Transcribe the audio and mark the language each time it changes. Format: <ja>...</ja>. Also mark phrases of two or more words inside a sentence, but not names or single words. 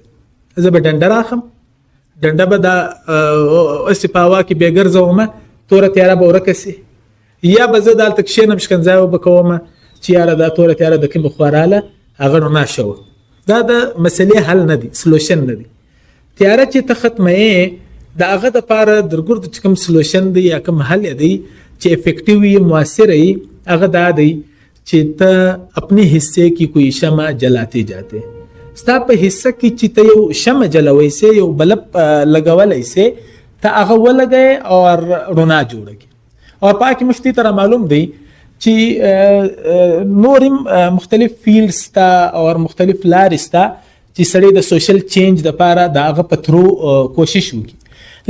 <ps>زه به ډنډه راخم، ډنډه به دا اوسې په هوا کې بې ګرځومه، توره تیاره به ورکه سي، یا به زه دلته کښېنم شکنځا به کومه چې یاره دا توره تیاره د کومې خوا راله هغه رڼا شوه. دا د مسلې حل نه دی، سلوشن نه دی. تیاره چې ته ختمه د هغه دپاره درګرد چې کوم سلوشن دی یا کوم حل دی چې افیکټیو وي، مؤثر وي، هغه دا دی چې ته</ps> <ur>اپنے حصے کی کوئی شمع جلاتے جاتے.</ur> <ps>ستا په حصہ کې چې ته یو شمع جلوي سي، یو بلب لګولای سي، ته هغه ولګي او رڼا جوړږي. او پاکي مشتي تر معلوم دی چې نورم مختلف فیلډز تا او مختلف لارې تا چې سړی د</ps> <en>social change</en> <ps>د لپاره د هغه په تھرو کوشش وکړي.</ps>